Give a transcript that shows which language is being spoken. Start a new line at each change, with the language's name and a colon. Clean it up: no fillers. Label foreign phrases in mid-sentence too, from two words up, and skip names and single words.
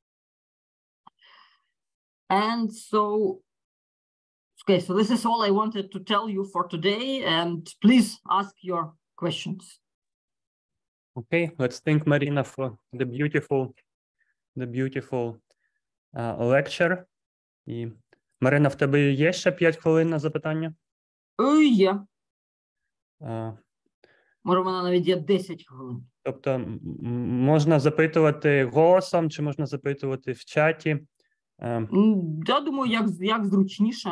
English: And so, okay, so this is all I wanted to tell you for today, and please ask your questions. Okay, let's thank Marina for the beautiful lecture.
Ukrainian: І, Марина, в тебе є ще 5 хвилин на запитання? Є. Може, в мене навіть є 10 хвилин. Тобто, можна запитувати голосом, чи можна запитувати в чаті? Я думаю, як зручніше.